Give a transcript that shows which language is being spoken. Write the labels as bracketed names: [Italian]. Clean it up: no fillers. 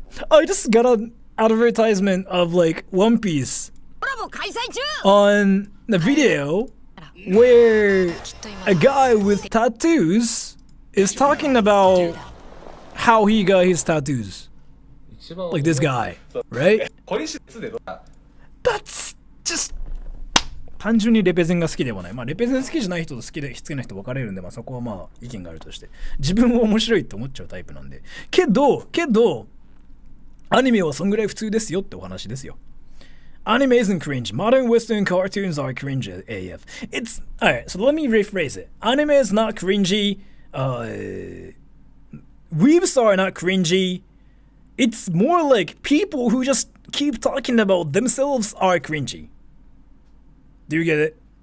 [English] I just got an advertisement of like One Piece on the video where a guy with tattoos is talking about how he got his tattoos. Like this guy, right? That's just [Japanese] 単純にレペゼンが好きではない。まあレペゼン好きじゃない人と好きな人分かれるんで、まあそこはまあ意見があるとして。自分は面白いって思っちゃうタイプなんで。けど、アニメはそんぐらい普通ですよってお話ですよ。 [English] Anime isn't cringe. Modern Western cartoons are cringe AF. It's alright, so let me rephrase it. Anime is not cringy. Weebs are not cringy. It's more like people who just keep talking about themselves are cringy. Do you get it?